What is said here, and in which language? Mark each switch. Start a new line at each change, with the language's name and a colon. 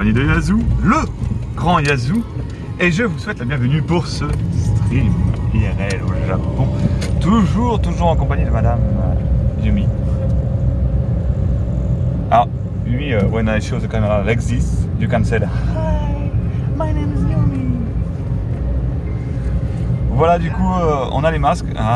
French: compagnie de Yazoo, le grand Yazoo, et je vous souhaite la bienvenue pour ce stream IRL au Japon, toujours en compagnie de Madame Yumi.
English: Alors, Yumi, when I show the camera like this, you can say, hi, my name is Yumi.
French: Voilà, du coup, on a les masques.